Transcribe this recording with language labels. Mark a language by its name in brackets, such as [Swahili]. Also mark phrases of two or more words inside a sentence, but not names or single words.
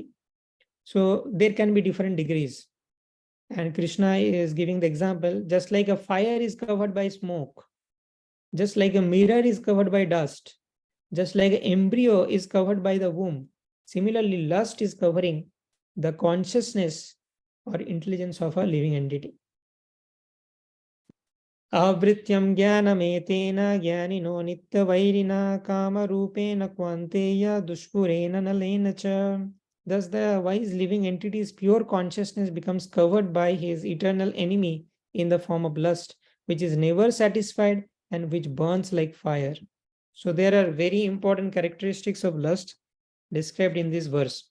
[English] So there can be different degrees. And Krishna is giving the example, just like a fire is covered by smoke, just like a mirror is covered by dust, just like an embryo is covered by the womb. Similarly, lust is covering the consciousness or intelligence of a living entity. [Sanskrit] Avrityam jnanametena jnanino nityavairina kama rupena kvanteya dushpurena nalena cha. [English] Thus, the wise living entity's pure consciousness becomes covered by his eternal enemy in the form of lust, which is never satisfied and which burns like fire. So there are very important characteristics of lust described in this verse.